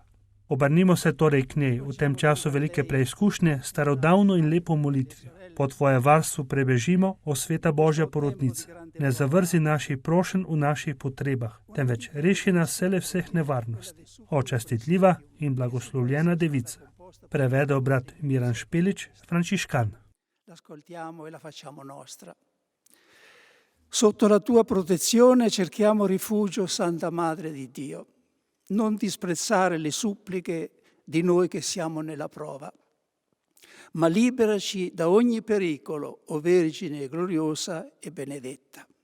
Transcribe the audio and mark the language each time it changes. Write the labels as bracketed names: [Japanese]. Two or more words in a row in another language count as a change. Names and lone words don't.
[Slovenian] Obrnimo se torej k njej v tem času velike preizkušnje, starodavno in lepo molitvijo. Po tvoje varstvo prebežimo, o sveta Božja porodnica. Ne zavrzi naših prošenj v naših potrebah, temveč reši nas vseh nevarnosti. O častitljiva in blagoslovljena devica. Prevedel brat Miran Špelič, frančiškan. [Italian] L'ascoltiamo e la facciamo nostra. Sotto la tua protezione cerchiamo rifugio, Santa Madre di Dio. Non disprezzare le suppliche di noi che siamo nella prova, ma liberaci da ogni pericolo, o Vergine gloriosa e benedetta.